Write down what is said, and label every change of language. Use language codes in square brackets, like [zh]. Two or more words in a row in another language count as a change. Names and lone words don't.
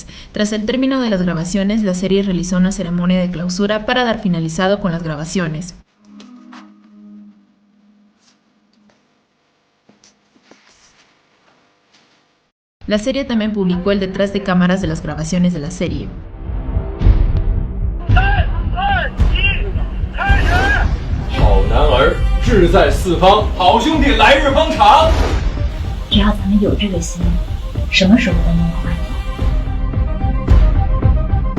[es] Tras el término de las grabaciones, la serie realizó una ceremonia de clausura para dar finalizado con las grabaciones. La serie también publicó el detrás de cámaras de las grabaciones de la serie. [zh] 好男儿志在四方，好兄弟来日方长。只要咱们有这个心，什么时候都能快乐。